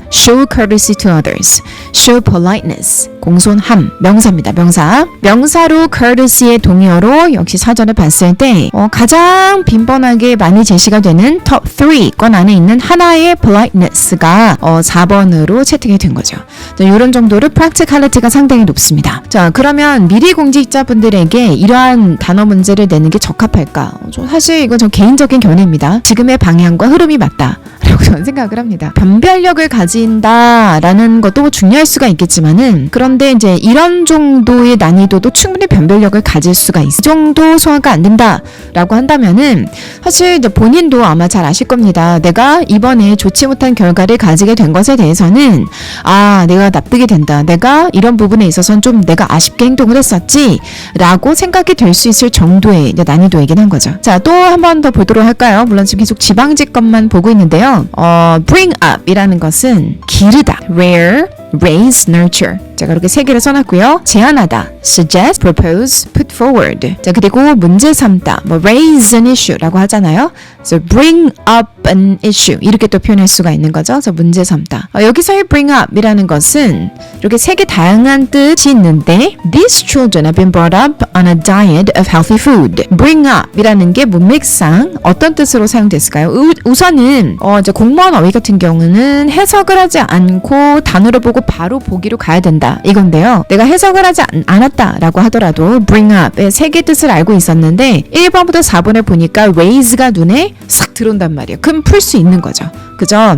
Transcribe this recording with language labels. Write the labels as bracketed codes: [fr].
[en] show courtesy to others, show politeness, [ko] 공손함, 명사입니다. 명사로 courtesy의 동의어로 역시 사전을 봤을 때 가장 빈번하게 많이 제시가 되는 top 3권 안에 있는 하나의 politeness가 4번으로 채택이 된 거죠. 이런 정도로 practicality가 상당히 높습니다. 자, 그러면 미리 공직자분들에게 이러한 단어 문제를 내는 게 적합할까? 사실 이건 좀 개인적인 견해입니다. 지금의 방향과 흐름이 맞다. 라고 저는 생각을 합니다. 변별력을 가진다라는 것도 중요할 수가 있겠지만은 그런데 이제 이런 정도의 난이도도 충분히 변별력을 가질 수가 있어. 이 정도 소화가 안 된다라고 한다면은 사실 이제 본인도 아마 잘 아실 겁니다. 내가 이번에 좋지 못한 결과를 가지게 된 것에 대해서는 내가 나쁘게 된다. 내가 이런 부분에 있어서는 좀 내가 아쉽게 행동을 했었지 라고 생각이 될 수 있을 정도의 난이도이긴 한 거죠. 자, 또 한 번 더 보도록 할까요? 물론 지금 계속 지방직 것만 보고 있는데요. [en] bring up [ko] 이라는 것은 기르다, [en] rear, raise, nurture. [ko] 제가 이렇게 세 개를 써놨고요. 제안하다, [en] suggest, propose, put forward. [ko] 자, 그리고 문제 삼다, [en] raise an issue [ko] 라고 하잖아요. [en] So bring up an issue [ko] 이렇게 또 표현할 수가 있는 거죠. 그래서 문제 삼다. 여기서의 bring up이라는 것은 이렇게 세 개 다양한 뜻이 있는데 [en] These children have been brought up on a diet of healthy food. [ko] bring up이라는 게 문맥상 어떤 뜻으로 사용됐을까요? 우선은 이제 공무원 어휘 같은 경우는 해석을 하지 않고 단어를 보고 바로 보기로 가야 된다. 이건데요. 내가 해석을 하지 않았다라고 하더라도 bring up의 세 개 뜻을 알고 있었는데 1번부터 4번을 보니까 raise가 눈에 싹 들어온단 말이에요. 그럼 풀 수 있는 거죠. 그죠?